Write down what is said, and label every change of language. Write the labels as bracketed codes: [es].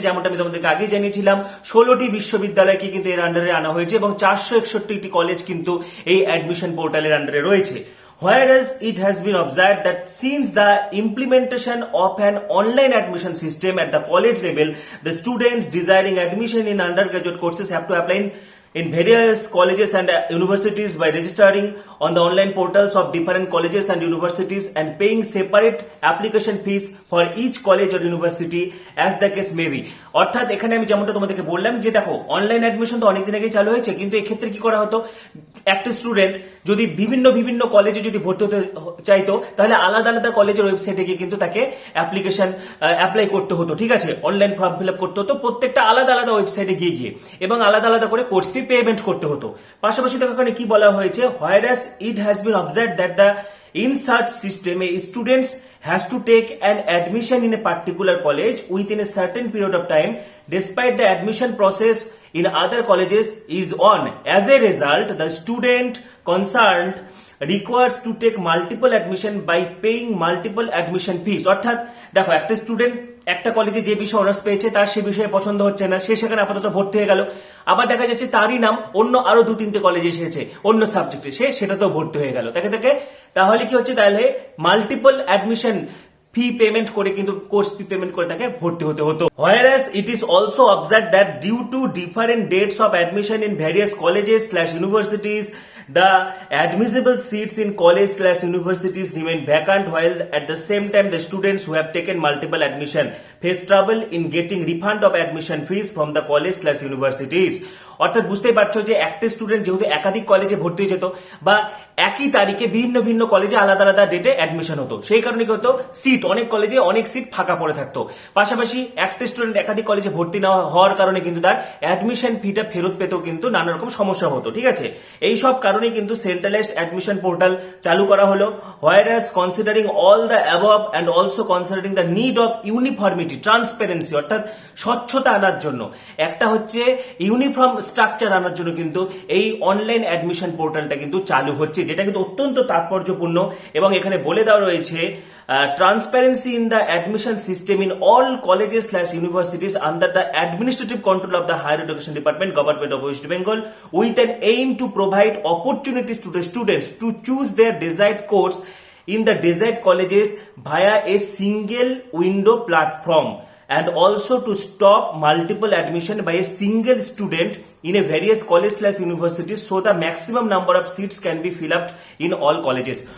[bn] যেমনটা আমি তোমাদেরকে আগে জানিয়েছিলাম, 16টি বিশ্ববিদ্যালয়কে কিন্তু এর আন্ডারে আনা হয়েছে এবং 461টি কলেজ কিন্তু এই অ্যাডমিশন পোর্টালের আন্ডারে রয়েছে। [en] Whereas it has been observed that since the implementation of an online admission system at the college level, the students desiring admission in undergraduate courses have to apply in various colleges and universities by registering on the online portals of different colleges and universities and paying separate application fees for each college or university as the case may be। [bn] অর্থাৎ এখানে আমি যেমনটা তোমাদেরকে বললাম যে দেখো, online admission তো অনেকদিন আগে চালু হয়েছে, কিন্তু এক্ষেত্রে কি করা হতো, একটা স্টুডেন্ট যদি বিভিন্ন কলেজে যদি ভর্তি হতে চাইতো তাহলে আলাদা আলাদা কলেজের ওয়েবসাইটে গিয়ে কিন্তু তাকে অ্যাপ্লাই করতে হতো, ঠিক আছে, অনলাইন ফর্ম ফিল আপ করতে হতো প্রত্যেকটা আলাদা আলাদা ওয়েবসাইটে গিয়ে এবং আলাদা আলাদা করে কোর্স ফি পেমেন্ট করতে হতো। পাশাপাশি দেখো এখানে কি বলা হয়েছে, [en] whereas it has been observed that in such system a students has to take an admission in a particular college within a certain period of time despite the admission process in other colleges is on. As a result, the student concerned requires to take multiple admission by paying multiple admission fees। [bn] অর্থাৎ দেখো, একটা student একটা কলেজে যে বিষয় honours পেয়েছে তার সে বিষয়ে পছন্দ হচ্ছে না, সে সেখানে আপাতত ভর্তি হয়ে গেল, আবার দেখা যাচ্ছে তারই নাম অন্য আরো 2-3টে কলেজে এসেছে অন্য সাবজেক্টে, সে সেটাতেও ভর্তি হয়ে গেল, তাহলে কি হচ্ছে, তাহলে মাল্টিপল অ্যাডমিশন ফি পেমেন্ট করে কিন্তু কোর্স ফি পেমেন্ট করে তাকে ভর্তি হতে হতো। [en] Whereas it is also observed that due to different dates of admission in various colleges/universities, the admissible seats in college/universities remain vacant, while at the same time the students who have taken multiple admission face trouble in getting refund of admission fees from the college/universities। [bn] অর্থাৎ বুঝতেই পারছো যে একটা student যেহেতু একাধিক কলেজে ভর্তি হয়ে যেত বা একই তারিখে ভিন্ন কলেজে আলাদা আলাদা ডেটে অ্যাডমিশন হতো, সেই কারণে কি হতো, সিট অনেক কলেজে অনেক সিট ফাঁকা পড়ে থাকতো। পাশাপাশি একটা স্টুডেন্ট একাধিক কলেজে ভর্তি না হওয়ার কারণে কিন্তু তার অ্যাডমিশন ফিটা ফেরত পেতেও কিন্তু নানা রকম সমস্যা হতো, ঠিক আছে। এই সব কারণে কিন্তু সেন্ট্রালাইজড অ্যাডমিশন পোর্টাল চালু করা হলো। [en] Whereas considering all the above and also considering the need of uniformity, transparency [bn] অর্থাৎ স্বচ্ছতা আনার জন্য, একটা হচ্ছে ইউনিফর্ম স্ট্রাকচার আনার জন্য কিন্তু এই অনলাইন অ্যাডমিশন পোর্টালটা কিন্তু চালু হচ্ছে, যেটা কিন্তু অত্যন্ত তাৎপর্যপূর্ণ। এবং এখানে বলে দেওয়া রয়েছে [en] Transparency in the admission system in all colleges slash universities under the administrative control of the higher education department government of West Bengal with an aim to provide opportunities to the students to choose their desired course in the desired colleges via a single window platform, and also to stop multiple admission by a single student in a various college slash universities so the maximum number of seats can be filled up in all colleges।